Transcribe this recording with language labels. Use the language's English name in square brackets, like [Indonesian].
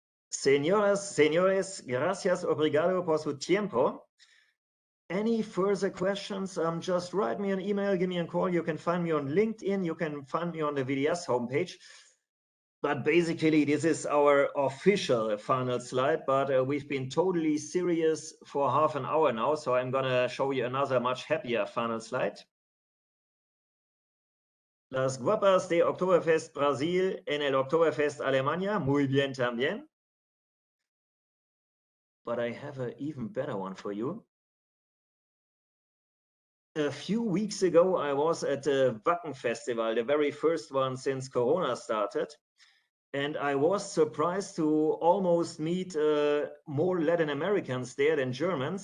[Spanish] Señoras, señores, gracias, obrigado por su tiempo. [English] Any further questions, just write me an email, give me a call. You can find me on LinkedIn. You can find me on the VDS homepage. But basically, this is our official final slide, but we've been totally serious for half an hour now, so I'm going to show you another much happier final slide. [Spanish] Las guapas de Oktoberfest Brasil en el Oktoberfest Alemania, muy bien también. [English] But I have an even better one for you. A few weeks ago, I was at the Wacken Festival, the very first one since Corona started. And I was surprised to almost meet more Latin Americans there than Germans.